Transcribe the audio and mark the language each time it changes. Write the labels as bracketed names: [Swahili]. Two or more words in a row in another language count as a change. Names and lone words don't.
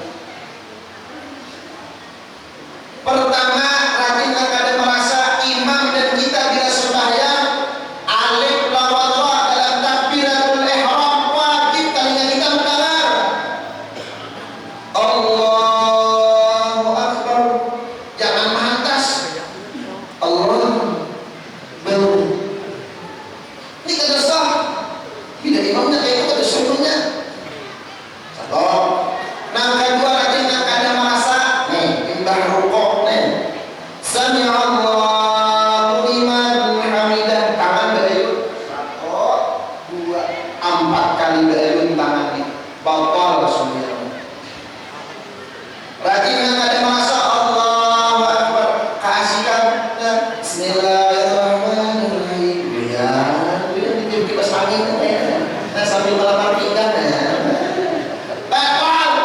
[Banjar] Pertama, rajin nang kada merasa imam dan kita bila sembahyang alif lawan ra dalam [Arabic] تكبيرة الإحرام [Banjar] wajib telinga kita mendengar [Arabic] الله أكبر, [Banjar] jangan mantas Allah baru ini kada sah. Bila imamnya kayak itu ada sunnahnya. Satu. Nah kedua rajin nang kada merasa nih imbah rukuk nih [Arabic] سمع الله لمن حمده, [Banjar] tangan berayun 1, 2, 4 kali berayun tangannya batal sembahyang. Rajin nang kada merasa [Arabic] الله أكبر [Banjar] keasikan Bismillahirrahmanirrahim ya dia kipas angin nah sambil melamar ikan batal.